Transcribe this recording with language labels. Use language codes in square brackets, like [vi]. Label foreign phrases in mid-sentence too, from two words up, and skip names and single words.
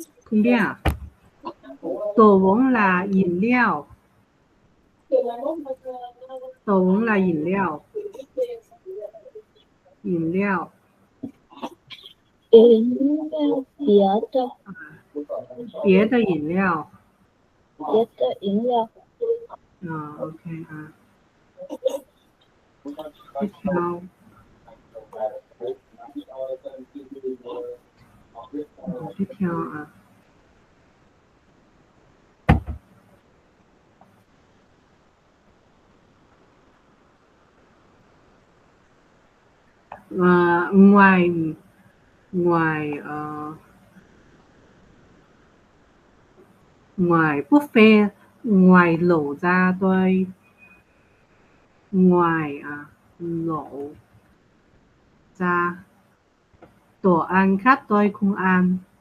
[vi] không biết à? Đồ uống là 饮料. Đồ uống là 饮料. [zh] 饮料. 饮料，别的饮料. 别的饮料。 OK 啊。 [vi] tiếp theo. Tiếp theo à. Ngoài ngoài ngoài buffet, ngoài lẩu ra tôi ngoài lẩu ra đồ ăn khác tôi không ăn.